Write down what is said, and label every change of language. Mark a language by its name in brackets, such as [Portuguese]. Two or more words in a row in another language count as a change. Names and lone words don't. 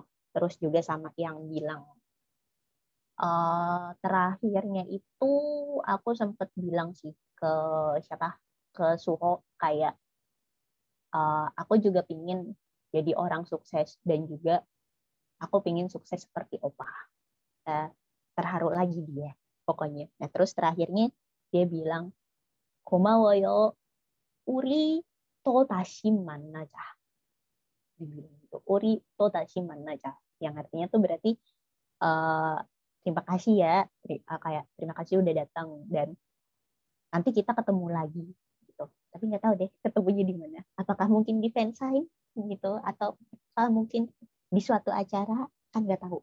[Indonesian] Terus juga sama yang bilang, terakhirnya itu aku sempat bilang sih ke Suho kayak, aku juga pingin jadi orang sukses, dan juga aku pingin sukses seperti opa. Terharu lagi dia pokoknya. Nah terus terakhirnya dia bilang, [Korean] 고마워요, 우리 또 다시 만나자. [Indonesian] Dibilang gitu, [Korean] 우리 또 다시 만나자, [Indonesian] yang artinya tuh berarti terima kasih ya, kayak terima kasih udah datang, dan nanti kita ketemu lagi gitu. Tapi nggak tahu deh ketemunya di mana, apakah mungkin di fansign gitu, atau mungkin di suatu acara, kan nggak tahu.